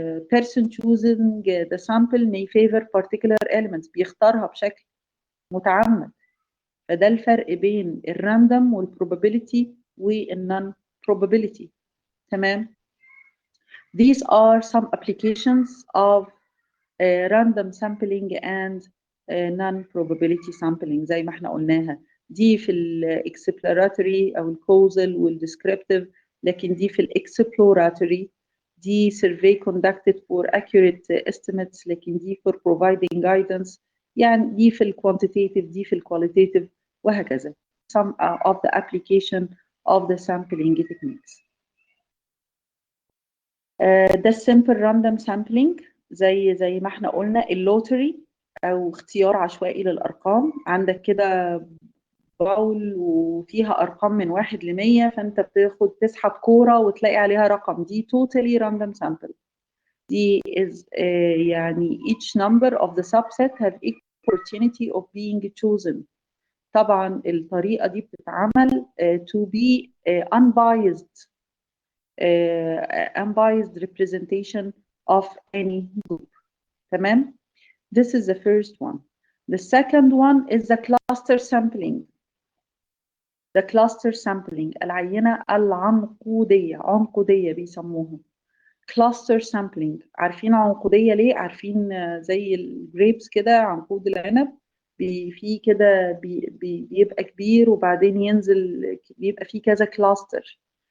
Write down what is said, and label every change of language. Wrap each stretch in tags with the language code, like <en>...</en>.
<en>person choosing the sample may favor particular elements،</en> <ar>بيختارها بشكل متعمد. فده الفرق بين الراندوم والprobability والنون probability.</ar> <en>تمام؟ These are some applications of random sampling and non-probability sampling</en> <ar>زي ما احنا قلناها. دي في exploratory أو causal والdescriptive، لكن دي في exploratory.</ar> <en>دي survey conducted for accurate estimates،</en> <ar>لكن دي</ar> <en>for providing guidance.</en> <ar>يعني دي في quantitative، دي في qualitative، وهكذا.</ar> <en>Some of the application of the sampling techniques.</en> <ar>ده السمبل راندوم سامبلينج، زي ما احنا قلنا اللوتري او اختيار عشوائي للارقام. عندك كده باول وفيها ارقام من 1 ل100، فانت تسحب كوره وتلاقي عليها رقم، دي توتالي راندوم سامبل.</ar> <en>دي is يعني each number of the subset have equal opportunity of being chosen.</en> <ar>طبعا الطريقه دي بتتعمل</ar> <en>to be unbiased unbiased representation of any group. تمام؟ This is the first one. The second one is the cluster sampling. The cluster sampling،</en> <ar>العينة العنقودية، عنقودية بيسموها.</ar> <en>cluster sampling.</en> <ar>عارفين عنقودية ليه؟ عارفين زي الجريبس كده، عنقود العنب فيه كده بيبقى كبير وبعدين ينزل، بيبقى فيه كذا كلاستر.</ar>